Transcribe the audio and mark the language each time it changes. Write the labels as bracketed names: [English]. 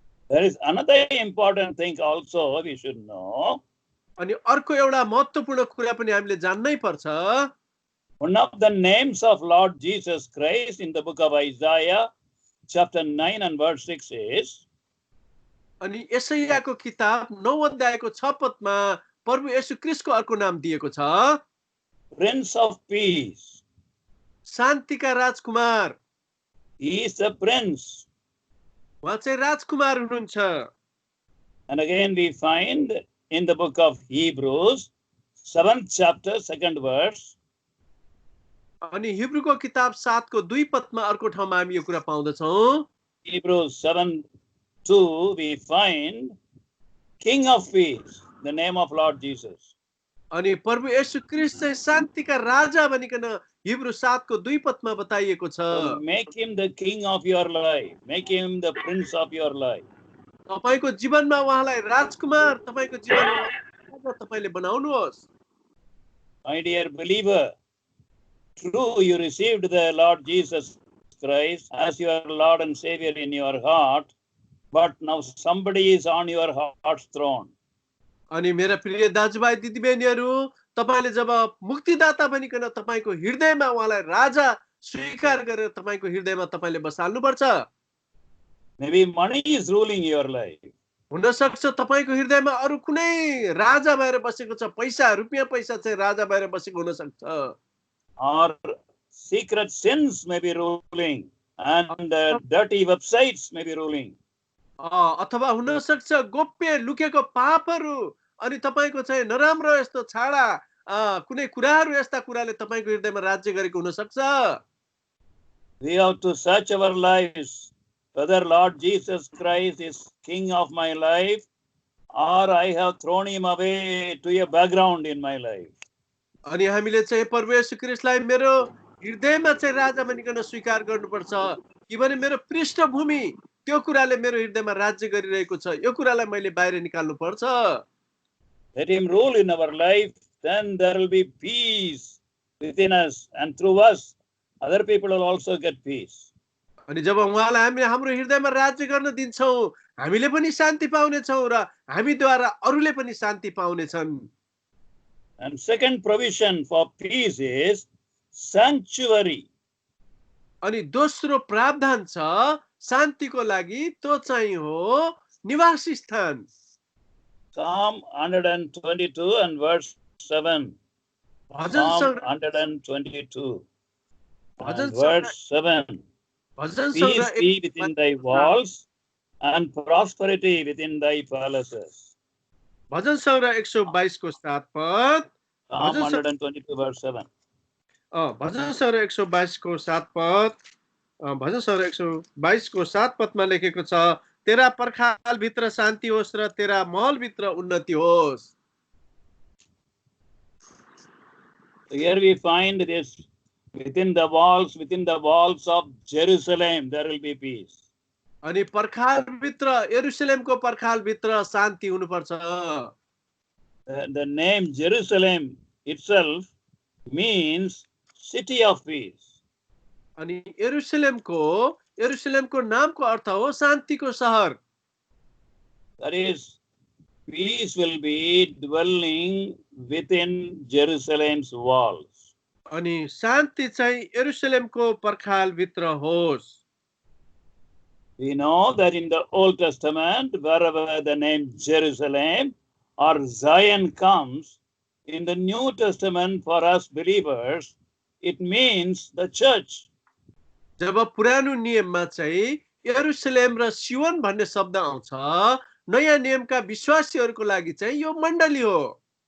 [English] There is another important thing also we should know. [Nepali] अनि अर्को एउटा महत्त्वपूर्ण कुरा पनि हामीले जान्नै पर्छ। [English] One of the names of Lord Jesus Christ in the book of Isaiah, chapter 9 and verse 6 is, [Nepali] अनि यशायाको किताब 9 अध्यायको 6 पदमा प्रभु येशू ख्रीष्टको अर्को नाम दिएको छ, [English] Prince of Peace. [Nepali] शान्तिका Rajkumar. [English] He is the Prince. [Nepali] उहाँ चाहिँ राजकुमार हुनुहुन्छ। [English] And again we find in the book of Hebrews, 7th chapter, 2nd verse, [Nepali] अनि हिब्रूको किताब 7 को 2 पदमा अर्को ठाउँमा हामी यो कुरा पाउँदछौँ। [English] Hebrews 7:2, we find King of Peace, the name of Lord Jesus. [Nepali] अनि प्रभु येशू ख्रीष्ट चाहिँ शान्तिका राजा भनिकन हिब्रू 7 को 2 पदमा बताइएको छ। [English] So make him the king of your life. Make him the prince of your life. [Nepali] तपाईको जीवनमा उहाँलाई राजकुमार, तपाईको जीवनमा राजा तपाईले बनाउनुहोस्। [English] My dear believer, true, you received the Lord Jesus Christ as your Lord and Savior in your heart, but now somebody is on your heart's throne. [Nepali] अनि मेरा प्रिय दाजुभाइ दिदीबहिनीहरू, तपाईले जब मुक्तिदाता बनिकन तपाईको हृदयमा उहाँलाई राजा स्वीकार गरेर तपाईको हृदयमा तपाईले बसाल्नुपर्छ। [English] Maybe money is ruling your life. [Nepali] हुन सक्छ तपाईको हृदयमा अरु कुनै राजा भएर बसेको छ, पैसा रुपैयाँ पैसा चाहिँ राजा भएर बसेको हुन सक्छ। [English] Or secret sins may be ruling, and dirty websites may be ruling. [Nepali] अथवा हुन सक्छ गोप्य लुकेको पापहरू अनि तपाईको चाहिँ नराम्रो यस्तो छाडा कुनै कुराहरू यस्ता कुराले तपाईको हृदयमा राज्य गरेको हुन सक्छ। [English] We have to search our lives whether Lord Jesus Christ is King of my life, or I have thrown him away to a background in my life. [Nepali] अनि हामीले चाहिँ प्रभु येशू ख्रीष्टलाई मेरो हृदयमा चाहिँ राजा बनिकन स्वीकार गर्नुपर्छ कि भने मेरो पृष्ठभूमि त्यो कुराले मेरो हृदयमा राज्य गरिरहेको छ, यो कुरालाई मैले बाहिर निकाल्नु पर्छ। [English] Let him rule in our life, then there will be peace within us, and through us other people will also get peace. [Nepali] अनि जब उहाँलाई हामी हाम्रो हृदयमा राज्य गर्न दिन्छौँ हामीले पनि शान्ति पाउने छौँ र हामीद्वारा अरूले पनि शान्ति पाउने छन्। [English] And second provision for peace is sanctuary. [Nepali] अनि दोस्रो प्रावधान छ शान्तिको लागि, त्यो चाहिँ हो निवास स्थान। [English] Psalm 122 and verse 7. Psalm 122 and verse 7. Peace be within thy walls and prosperity within thy palaces. [Nepali] भजन संग्रह 122 को 7 पद। [English] Psalm 122 verse 7. [Nepali] भजन संग्रह 122 को 7 पद, भजन संग्रह 122 को 7 पदमा लेखेको छ, तेरा पर्खाल भित्र शान्ति होस् र तेरा महल भित्र उन्नति होस्। [English] Here we find this within the walls of Jerusalem there will be peace. [Nepali] अनि पर्खाल भित्र यरुशलेमको पर्खाल भित्र शान्ति हुनुपर्छ। [English] The name Jerusalem itself means city of peace. [Nepali] अनि यरुशलेमको नामको अर्थ हो शान्तिको सहर। [English] That is, peace will be dwelling within Jerusalem's walls. [Nepali] अनि शान्ति चाहिँ यरुशलेमको पर्खाल भित्र होस्। [English] We know that in the Old Testament, wherever the name Jerusalem or Zion comes, in the New Testament for us believers, it means the church. [Nepali] जब पुरानो नियममा चाहिँ यरुशलेम र सियोन भन्ने शब्द आउँछ, नयाँ नियमका विश्वासीहरूको लागि चाहिँ यो मण्डली हो।